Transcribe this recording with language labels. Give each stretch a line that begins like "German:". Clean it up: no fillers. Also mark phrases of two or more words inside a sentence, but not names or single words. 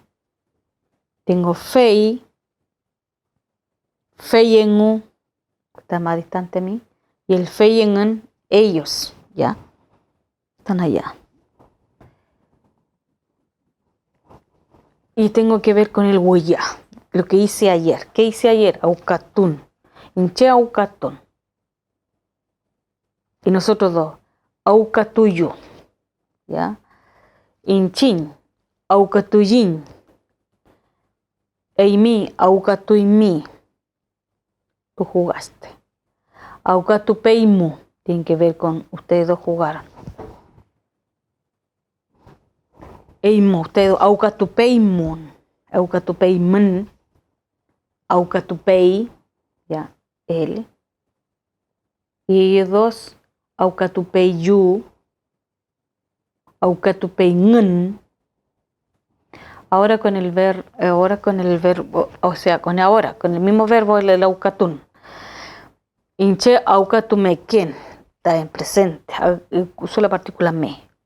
Spanish: Tengo fei, feyengu, que está más distante de mí, y el feyengen, ellos, ¿ya? Están allá. Y tengo que ver con el huya, lo que hice ayer. ¿Qué hice ayer? Aucatún.
Mapuche: Inche aucatún.
Spanish: Y nosotros dos,
Mapuche: aucatuyo, ¿ya? Inchin, aucatuyin. Eimi, aucatuimi.
Spanish: Tú jugaste. Aucatupeimu, tiene que ver con ustedes dos jugaron. Eimu, ustedes,
Mapuche: aucatupeimun, aucatupeimun, aucatupei, ya,
Spanish: él. Y ellos dos,
Mapuche: aucatupeyu, aucatupeingen.
Spanish: Ahora con el verbo, o sea, con el mismo verbo, el aucatún.
Mapuche: Inche aucatumeken,
Spanish: está en presente, uso la partícula me.